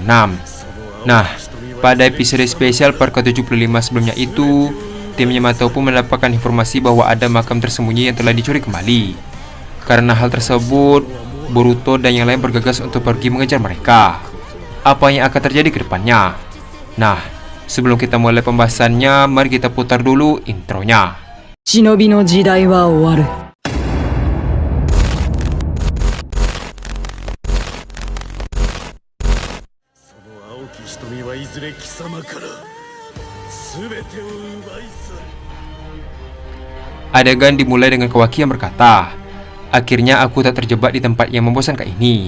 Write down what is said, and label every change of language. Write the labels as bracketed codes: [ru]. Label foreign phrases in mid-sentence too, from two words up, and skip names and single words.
[id] Nah, pada episode spesial part ke-75 sebelumnya itu, tim Yamato pun mendapatkan informasi bahwa ada makam tersembunyi yang telah dicuri kembali. Karena hal tersebut, Boruto dan yang lain bergegas untuk pergi mengejar mereka. Apa yang akan terjadi ke depannya? Nah, sebelum kita mulai pembahasannya, mari kita putar dulu intronya. [ja] 忍びの時代は終わる。 [id] Adegan dimulai dengan Kawaki yang berkata, "Akhirnya aku tak terjebak di tempat yang membosankan ini."